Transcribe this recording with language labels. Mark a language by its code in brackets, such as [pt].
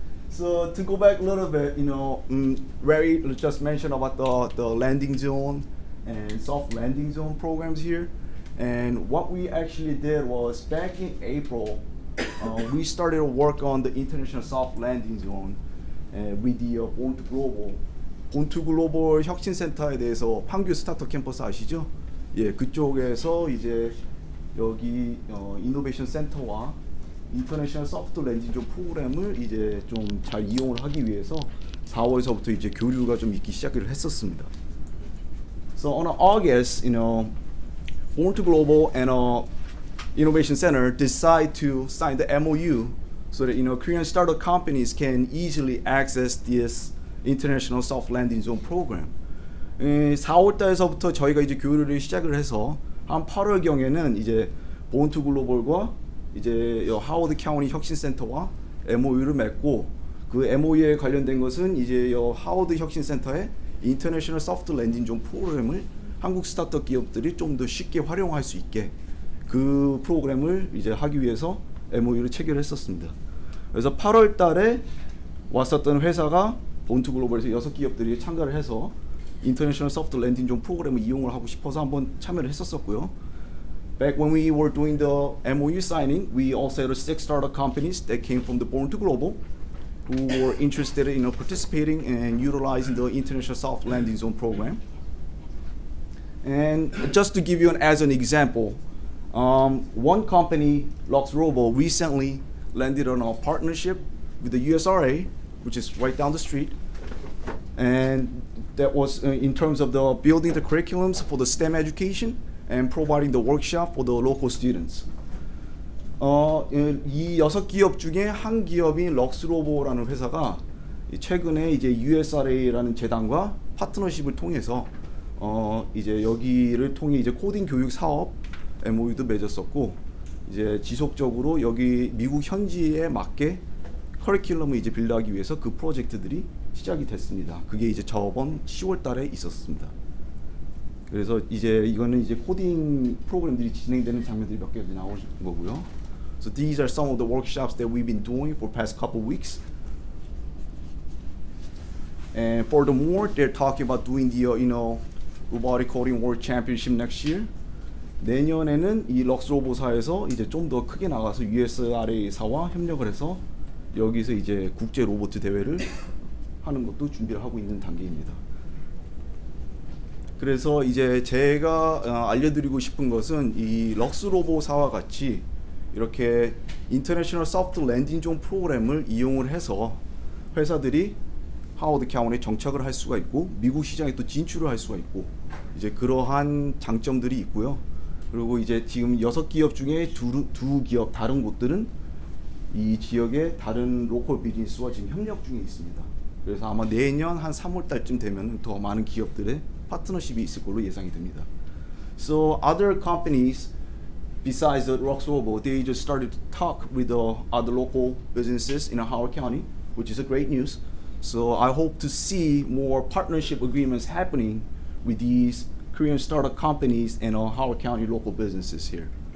[en] So to go back a little bit, Ray just mentioned about the landing zone and soft landing zone programs here. And what we actually did was back in April, we started to work on the international soft landing zone with the Born to Global. [ko] Born to Global 혁신센터에 대해서 판교 스타트업 캠퍼스 아시죠? 예, 그쪽에서 이제 여기 이노베이션 센터와 인터내셔널 소프트 랜딩존 프로그램을 이제 좀 잘 이용을 하기 위해서 4월서부터 이제 교류가 좀 있기 시작을 했었습니다. [en] So on August, Born to Global and Innovation Center decide to sign the MOU so that Korean startup companies can easily access this International Soft Landing Zone Program. [ko] 4월 달에서부터 저희가 이제 교류를 시작을 해서 한 8월 경에는 이제 Born to Global과 이제 하워드 카운티 혁신센터와 MOU를 맺고 그 MOU에 관련된 것은 이제 하워드 혁신센터의 International Soft Landing Zone 프로그램을 한국 스타트업 기업들이 좀 더 쉽게 활용할 수 있게 그 프로그램을 이제 하기 위해서 MOU를 체결했었습니다. 그래서 8월 달에 왔었던 회사가 본투 글로벌에서 6기업들이 참가를 해서 International Soft Landing Zone 프로그램을 이용을 하고 싶어서 한번 참여를 했었었고요. [en] Back when we were doing the MOU signing, we also had 6 startup companies that came from the Born to Global who were interested in participating and utilizing the International Soft Landing Zone program. And just to give you as an example, one company, LuxRobo, recently landed on a partnership with the USRA, which is right down the street. And that was in terms of the building the curriculums for the STEM education and providing the workshop for the local students. [ko] 이 6기업 중에 한 기업인 럭스로보라는 회사가 최근에 이제 USRA라는 재단과 파트너십을 통해서 이제 여기를 통해 이제 코딩 교육 사업 MOU도 맺었었고, 이제 지속적으로 여기 미국 현지에 맞게 커리큘럼을 이제 빌드하기 위해서 그 프로젝트들이 시작이 됐습니다. 그게 이제 저번 10월 달에 있었습니다. 그래서 이제 이거는 이제 코딩 프로그램들이 진행되는 장면들이 몇 개 나올 거고요. [en] So these are some of the workshops that we've been doing for past couple weeks. And furthermore, they're talking about doing the Robotic Coding World Championship next year. [ko] 내년에는 이 럭스로보사에서 이제 좀 더 크게 나가서 USRA사와 협력을 해서 여기서 이제 국제 로봇 대회를 하는 것도 준비를 하고 있는 단계입니다. 그래서 이제 제가 알려드리고 싶은 것은 이 럭스로보사와 같이 이렇게 인터내셔널 소프트 랜딩 존 프로그램을 이용을 해서 회사들이 하워드 카운티에 정착을 할 수가 있고 미국 시장에 또 진출을 할 수가 있고 이제 그러한 장점들이 있고요. 그리고 이제 지금 6기업 중에 두 기업 다른 곳들은 이 지역의 다른 로컬 비즈니스와 지금 협력 중에 있습니다. 그래서 아마 내년 한 3월 달쯤 되면 더 많은 기업들의 파트너십이 있을 걸로 예상이 됩니다. [en] So other companies besides the Roxrobo, they just started to talk with the other local businesses in Howard County, which is a great news. So I hope to see more partnership agreements happening with these Korean startup companies and Howard County local businesses here.